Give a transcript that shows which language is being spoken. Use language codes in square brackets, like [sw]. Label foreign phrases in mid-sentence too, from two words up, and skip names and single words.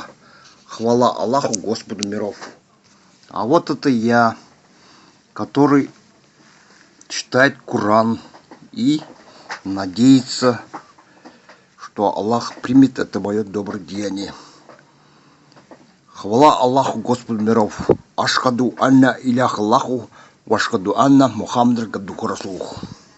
[ru] Хвала Аллаху, Господу миров. А вот это я, который читает Коран и надеется, что Аллах примет это мое доброе деяние. Хвала Аллаху, Господу миров. [ar] أشهد أن إله الله، وأشهد أن محمد عبده رسوله.